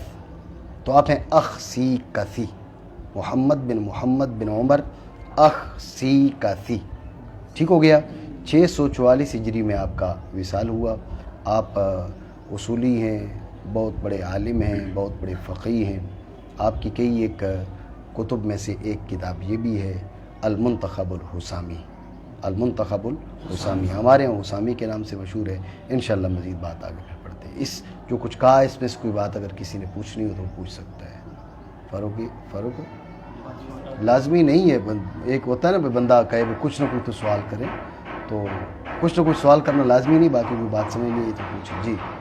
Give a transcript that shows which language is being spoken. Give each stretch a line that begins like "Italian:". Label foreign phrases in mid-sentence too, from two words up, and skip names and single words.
Urdu: تو آپ ہیں اخسیکثی، محمد بن عمر اخسیکثی، ٹھیک ہو گیا۔ 644 ہجری میں آپ کا وصال ہوا۔ آپ اصولی ہیں، بہت بڑے عالم ہیں، بہت بڑے فقیہ ہیں۔ آپ کی کئی ایک کتب میں سے ایک کتاب یہ بھی ہے المنتخب الحسامی، المنتخب الحسامی، ہمارے یہاں حسامی کے نام سے مشہور ہے۔ انشاءاللہ مزید بات آگے پھر پڑھتے ہیں۔ اس جو کچھ کہا اس میں سے کوئی بات اگر کسی نے پوچھنی ہو تو وہ پوچھ سکتا ہے۔ فاروق لازمی نہیں ہے، ایک ہوتا ہے نا بندہ کہے وہ کچھ نہ کچھ تو سوال کرے، تو کچھ نہ کچھ سوال کرنا لازمی نہیں، باقی کوئی بات سمجھ نہیں ہے تو پوچھیں جی۔